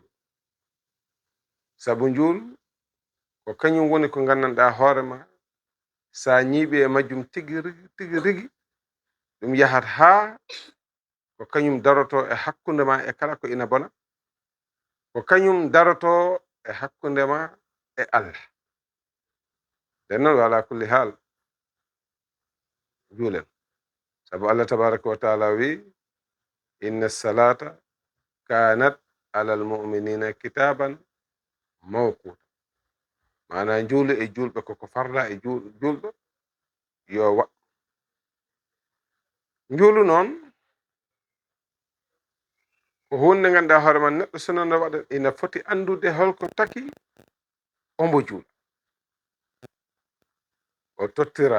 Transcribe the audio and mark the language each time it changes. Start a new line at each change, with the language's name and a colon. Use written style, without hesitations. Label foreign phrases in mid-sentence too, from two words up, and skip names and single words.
Fula: sabu njuulu ko kañum woni ko gandanɗa hoorema, sa ñiiɓi e majjum tigi rigi tigi rigi, ɗum yahat ha ko kañum daroto e hakkundema e kala ko ina bona, ko kañum daroto e hakkundema e Allah. nden noon
Arabic: وعلى كل حال
Fula: juulen, sabu Allah
Arabic: تبارك وتعالى
Fula: wi
Arabic: إن الصلاة كانت على المؤمنين كتابا موقوتا,
Fula: mana njuulu e julɓe koko farla e julɗo yo waɗɗu. njuulu noon ko hunde ganduɗa hoore man, neɗɗo sono no waɗa ina foti andude holko taki ombo juula, o tottira.